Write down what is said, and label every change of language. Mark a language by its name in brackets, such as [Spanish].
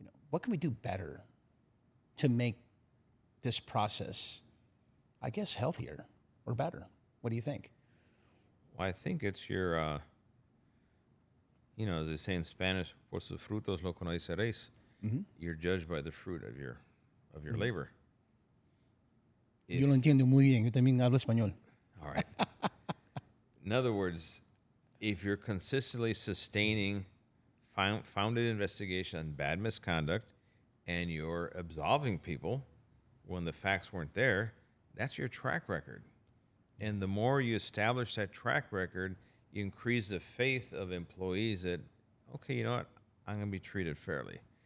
[English] What can we do better to make this process, I guess, healthier or better? What do you think? Well, I think it's your, as they say in Spanish, [Spanish] por sus frutos lo conoceréis. [English] You're judged by the fruit of your labor. [Spanish] Yo lo entiendo muy bien. Yo también hablo español. [English] All right. In other words, if you're consistently sustaining founded investigation on bad misconduct and you're absolving people when the facts weren't there, that's your track record. And the more you establish that track record, you increase the faith of employees that, okay, you know what, I'm going to be treated fairly.